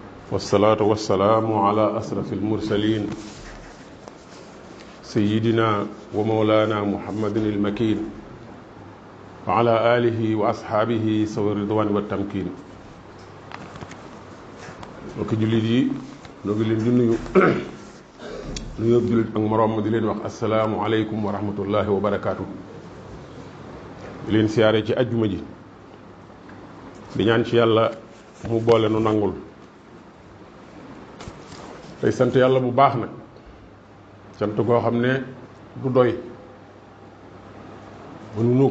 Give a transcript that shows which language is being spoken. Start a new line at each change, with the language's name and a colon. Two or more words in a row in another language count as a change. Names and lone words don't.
Arabic: والصلاة والسلام على أشرف المرسلين سيدنا ومولانا محمد المكين وعلى آله وأصحابه سوى الرضوان والتمكين.
Wolof: mbokki jullit yi ñoo ngi leen di nuyu nuyoo jullit ak moroom di leen wax
Arabic: السلام عليكم ورحمة الله وبركاته.
Wolof: di leen siyaare ci ajjuma ji di ñaan ci yàlla mu boole nu nangul tey sant yàlla bu baax nag sant goo xam ne du doy mënuñu